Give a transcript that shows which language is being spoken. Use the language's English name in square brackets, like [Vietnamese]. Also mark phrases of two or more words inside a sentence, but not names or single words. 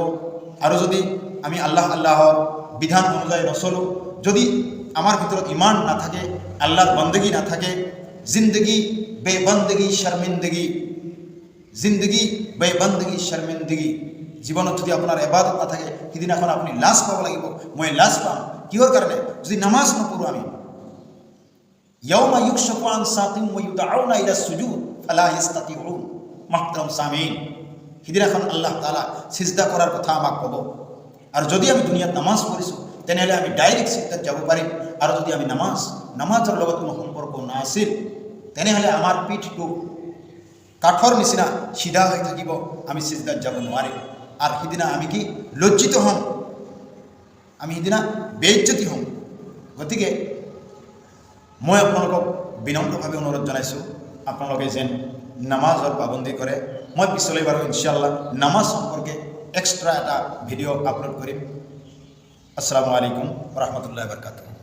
[Assamese] আৰু যদি আমি আল্লাহৰ বিধান অনুযায়ী নচলোঁ, যদি আমাৰ ভিতৰত ইমান নাথাকে, আল্লাহৰ বন্দগী নাথাকে, [Urdu] زندگی بےبندگی شرمندگی, زندگی بےبندگی شرمندگی, [Assamese] জীৱনত যদি আপোনাৰ ইবাদত নাথাকে, সিদিনাখন আপুনি লাজ পাব লাগিব। মই লাজ পাম কিহৰ কাৰণে? যদি নামাজ নপঢ়োঁ আমি। [Arabic] يوم يكشف عن ساق ويدعون إلى السجود فلا يستطيعون. [Urdu] محترم سامعین, [Assamese] সিদিনাখন আল্লাহ তাআলা সিজদা করার কথা আমাক ক'ব। আর যদি আমি দুনিয়াত নামাজ পঢ়িছোঁ তেনেহ'লে আমি ডাইৰেক্ট সিজদাত যাব পাৰিম। আৰু যদি আমি নামাজৰ লগত কোনো সম্পৰ্ক নাছিল তেনেহ'লে আমাৰ পিঠটো কাঠৰ নিচিনা সিধা হৈ থাকিব, আমি সিজদাত যাব নোৱাৰিম। আর সিদিনা আমি কি লজ্জিত হম, আমি সিদিনা বেইজ্জতি হম। গতিকে মই আপোনালোকক বিনম্ৰভাৱে অনুৰোধ জনাইছোঁ আপোনালোকে যেন নামাজৰ পাবন্দী কৰে। মই পিছলৈ বাৰু ইনশাআল্লাহ নামাজ সম্পৰ্কে এক্সট্ৰা এটা ভিডিঅ' আপলোড কৰিম। [Arabic] السلام عليكم ورحمة الله وبركاته.